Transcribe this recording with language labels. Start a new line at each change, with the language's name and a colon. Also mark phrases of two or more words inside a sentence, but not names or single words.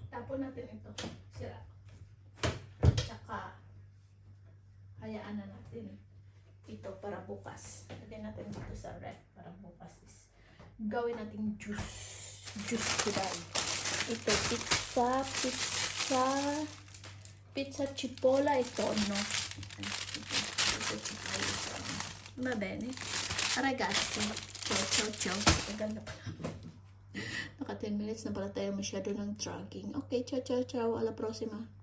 Filipino: Tapon natin ito. Sira. Tsaka, hayaan na natin ito para bukas. Lagyan natin dito sa ref para bukas is gawin natin juice.
English: Juice today.
Filipino: Ito,
Italian: pizza cipolla e tonno. Ito cipolla e tonno. Va bene. Ragazzi, ciao.
Filipino: Maganda pala. Naka 10 minutes na pala tayo masyado ng dragging.
Italian: Okay, ciao. Alla prossima.